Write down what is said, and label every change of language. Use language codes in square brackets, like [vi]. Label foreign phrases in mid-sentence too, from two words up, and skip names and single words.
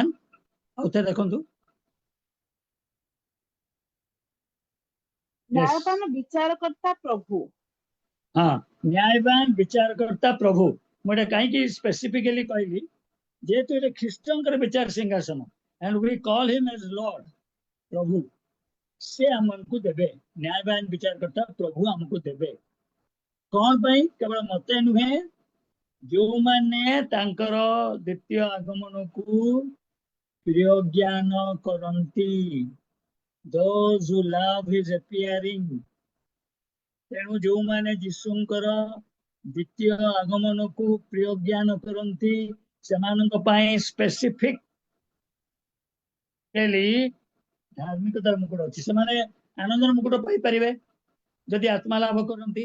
[or] ଆଉଥରେ ଦେଖନ୍ତୁ, ନ୍ୟାୟବାନ ବିଚାରକର୍ତ୍ତା ପ୍ରଭୁ। ହଁ, ନ୍ୟାୟବାନ ବିଚାରକର୍ତ୍ତା ପ୍ରଭୁ। ମୁଁ ଏଟା କାହିଁକି ସ୍ପେସିଫିକାଲି କହିଲି, ଯେହେତୁ ଏଟା ଖ୍ରୀଷ୍ଟଙ୍କର ବିଚାର ସିଂହାସନ, [en] and we call him as Lord, [or] ପ୍ରଭୁ, ସେ ଆମକୁ ଦେବେ। ନ୍ୟାୟବାନ ବିଚାରକର୍ତ୍ତା ପ୍ରଭୁ ଆମକୁ ଦେବେ। କଣ ପାଇଁ? କେବଳ ମତେ ନୁହେଁ, ଯୋଉମାନେ ତାଙ୍କର ଦ୍ୱିତୀୟ ଆଗମନକୁ ପ୍ରିୟ ଜ୍ଞାନ କରନ୍ତି, [en] those who love his appearing। [or] ତେଣୁ ଯୋଉମାନେ ଯୀଶୁଙ୍କର ଦ୍ୱିତୀୟ ଆଗମନକୁ ପ୍ରିୟ ଜ୍ଞାନ କରନ୍ତି, ସେମାନଙ୍କ ପାଇଁ ସ୍ପେସିଫିକ ଧାର୍ମିକତାର ମୁକୁଟ ଅଛି। ସେମାନେ ଆନନ୍ଦର ମୁକୁଟ ପାଇପାରିବେ ଯଦି ଆତ୍ମା ଲାଭ କରନ୍ତି।